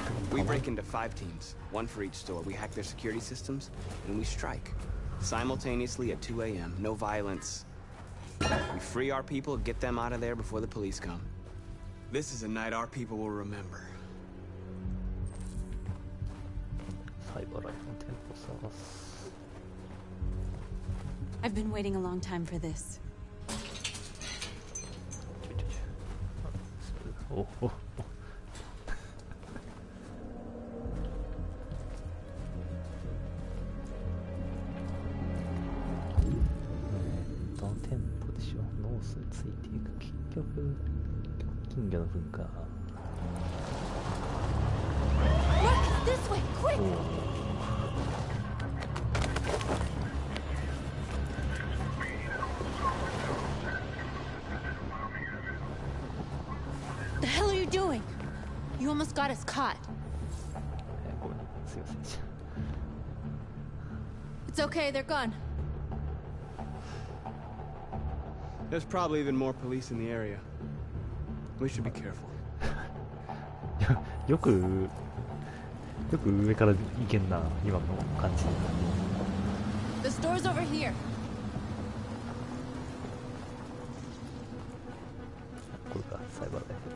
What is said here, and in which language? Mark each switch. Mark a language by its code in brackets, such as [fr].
[en] We break into 5 teams, 1 for each store. We hack their security systems, and we strike. Simultaneously at 2 a.m., no violence. We free our people, get them out of there before the police come. This is a night our people will remember. [ja] サイバーライフの店舗探す。 [en] I've been waiting a long time for this. おお。 [ja] 店舗でしょ。ノースについていく。結局金魚の文化。 [en] Marcus, this way, quick! The hell are you doing? You almost got us caught. [ja] ごめん、すいませんでした。 [en] It's okay, they're gone. There's probably even more police in the area. We should be careful. [ja] よく上から行けんな、今の感じ。 [en] The store's over here. [ja] これか、サイバーライフ。